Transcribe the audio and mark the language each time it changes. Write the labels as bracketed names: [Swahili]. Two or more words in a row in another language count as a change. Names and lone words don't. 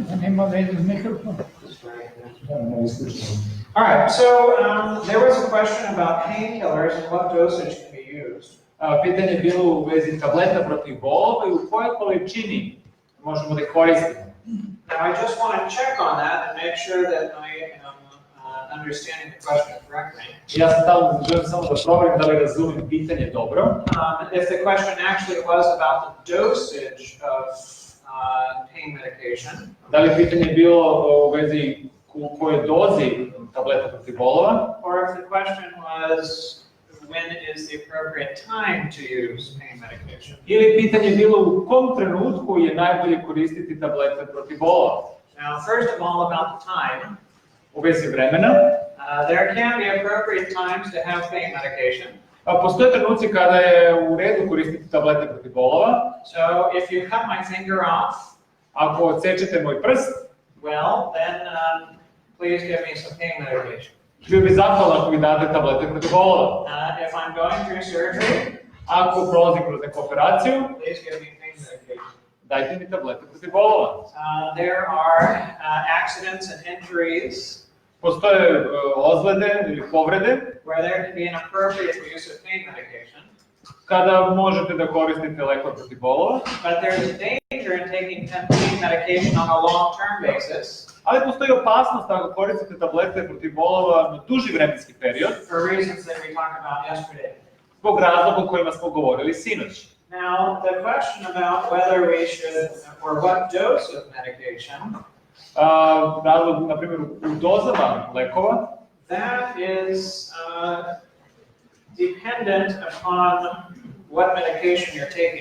[Serbian] Nema mikrofon. [English] All right, so there was a question about painkillers and what dosage can be used. [Serbian] Pitanje je bilo u vezi tableta protiv bolova i u kojoj količini možemo da ih koristimo. [English] Now, I just want to check on that and make sure that I am understanding the question correctly. [Serbian] Ja sam želim samo da proverim da li razumem pitanje dobro. [English] If the question actually was about the dosage of pain medication, [Serbian] Da li pitanje je bilo u vezi u kojoj dozi tableta protiv bolova, [English] or if the question was when is the appropriate time to use pain medication. [Serbian] ili pitanje je bilo u kom trenutku je najbolje koristiti tablete protiv bolova. [English] Now, first of all, about the time, [Serbian] U vezi vremena, [English] there can be appropriate times to have pain medication. [Serbian] postoje trenuci kada je u redu koristiti tablete protiv bolova. [English] So, if you cut my finger off, [Serbian] Ako odsečete moj prst, [English] well, then please give me some pain medication. [Serbian] bio bi zahvalan ako mi date tablete protiv bolova. [English] If I'm going through surgery, [Serbian] Ako prolazim kroz neku operaciju, [English] please give me pain medication. [Serbian] dajte mi tablete protiv bolova. [English] There are accidents and injuries [Serbian] Postoje ozlede ili povrede [English] where there can be an appropriate use of pain medication, [Serbian] kada možete da koristite lekove protiv bolova, [English] but there's a danger in taking pain medication on a long-term basis [Serbian] ali postoji opasnost ako koristite tablete protiv bolova na duži vremenski period, [English] for reasons that we talked about yesterday. [Serbian] zbog razloga o kojima smo govorili sinoć. [English] Now, the question about whether we should, or what dose of medication, [Serbian] Razlog, na primjer, u dozama lekova, [English] that is dependent upon what medication you're taking.